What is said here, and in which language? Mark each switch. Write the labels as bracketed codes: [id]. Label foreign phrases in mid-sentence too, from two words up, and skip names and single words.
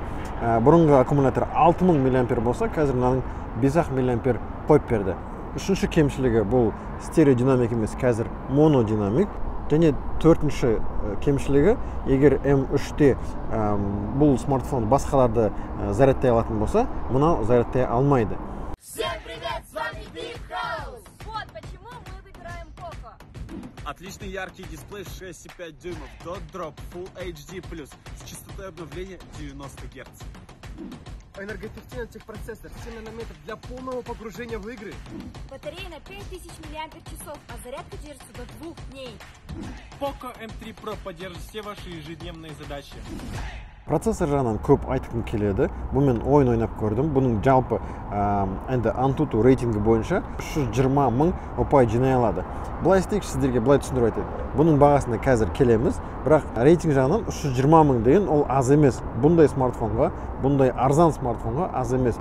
[kk] Бұрынғы аккумулятор 6000 мА болса, қазір мынаның 5-ақ мА қойып берді. Үшінші кемшілігі бұл стереодинамик емес, қазір монодинамик. Және төртінші кемшілігі, егер M3-те бұл смартфон басқаларды зарядтай алатын болса, мұнау зарядтай алмайды. [ru] Всем привет, с вами Big House! Вот почему мы выбираем Poco. Отличный яркий дисплей 6,5 дюймов, Dot Drop Full HD+, с частотой обновления 90 Гц. Энергоэффективный техпроцессор, 7 нанометров для полного погружения в игры. Батарея на 5000 мАч, а зарядка держится до 2 дней. Poco M3 Pro поддержит все ваши ежедневные задачи. [kk] Процессор жағынан көп айтқым келеді. Бұмен ойын ойнап көрдім. Бұның жалпы енді Antutu рейтингі бойынша 320 мың ұпай жинай алады. Былай істейік, сіздерге былай түсіндіріп айтайын. Бұның бағасына қазір келеміз, бірақ рейтинг жағынан 320 мың деген ол аз емес. Бұндай смартфонға, бұндай арзан смартфонға аз емес.